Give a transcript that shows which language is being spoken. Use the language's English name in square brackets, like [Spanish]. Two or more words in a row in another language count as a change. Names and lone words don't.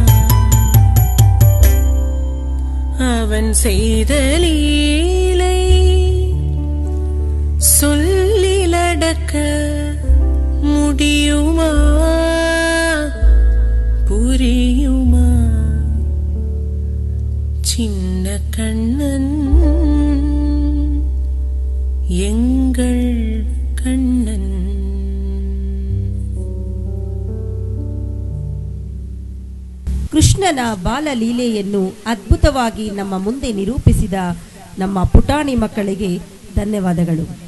[Tamil] அவன் செய்த லீலை சொல்லி நடக்க முடியுமா? புரியுமா? சின்ன கண்ணன் எங்கள் கண்ணன். [Kannada] ಕೃಷ್ಣನ ಬಾಲಲೀಲೆಯನ್ನು ಅದ್ಭುತವಾಗಿ ನಮ್ಮ ಮುಂದೆ ನಿರೂಪಿಸಿದ ನಮ್ಮ ಪುಟಾಣಿ ಮಕ್ಕಳಿಗೆ ಧನ್ಯವಾದಗಳು.